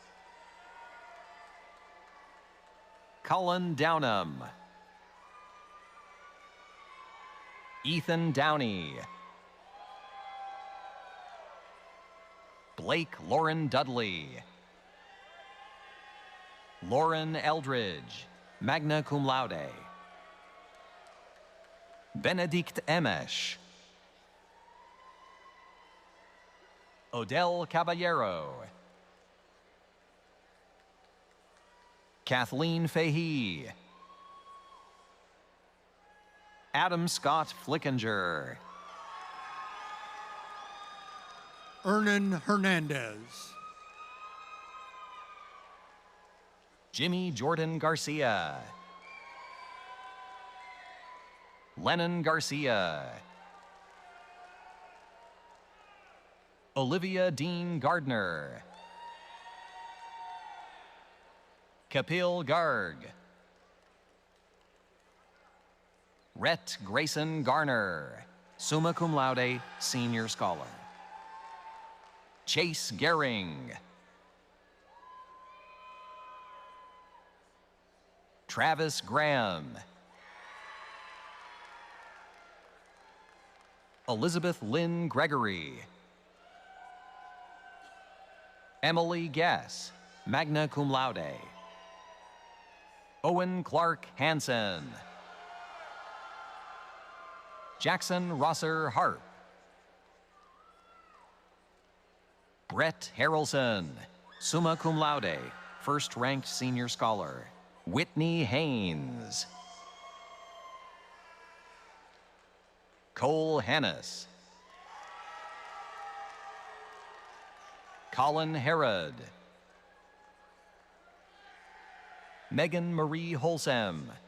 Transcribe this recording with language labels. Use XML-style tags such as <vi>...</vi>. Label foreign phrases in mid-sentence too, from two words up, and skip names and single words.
<en>Colin Downham. Ethan Downey. Blake Lauren Dudley. Lauren Eldridge,</en> <la>magna cum laude.</la> <en>Benedict Emesh. Odell Caballero. Kathleen Fahey. Adam Scott Flickinger. Ernan Hernandez. Jimmy Jordan Garcia. Lennon Garcia. Olivia Dean Gardner. Kapil Garg. Rhett Grayson Garner,</en> <la>summa cum laude,</la> <en>senior scholar. Chase Gehring. Travis Graham. Elizabeth Lynn Gregory. Emily Guess,</en> <la>magna cum laude.</la> <en>Owen Clark Hansen. Jackson Rosser Harp. Brett Harrelson,</en> <la>summa cum laude,</la> <en>first-ranked senior scholar. Whitney Haynes. Cole Hannes. Colin Herod. Megan Marie Holsam.</en>